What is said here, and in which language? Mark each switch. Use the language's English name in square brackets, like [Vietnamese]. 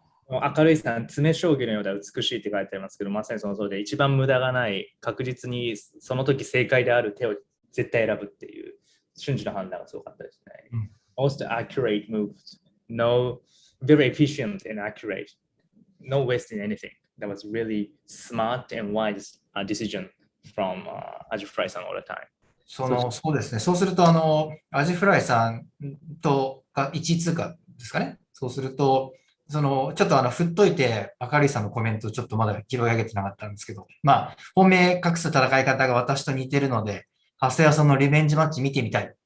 [Japanese] 明るいさん、詰将棋のようで美しいって書いてありますけど、まさにその通りで、一番無駄がない、確実にその時正解である手を絶対選ぶっていう瞬時の判断がすごかったですね。 [English] Most accurate moves, no, very efficient and accurate, no wasting anything. That was really smart and wise decision from Aji Fry さん all the time. [Japanese] そうですね。そうすると、アジフライさんとが1位通過ですかね。そうすると、ちょっと振っといて、明るいさんのコメントちょっとまだ拾い上げてなかったんですけど、まあ、本命隠す戦い方が私と似てるので、長谷川さんのリベンジマッチ見てみたい。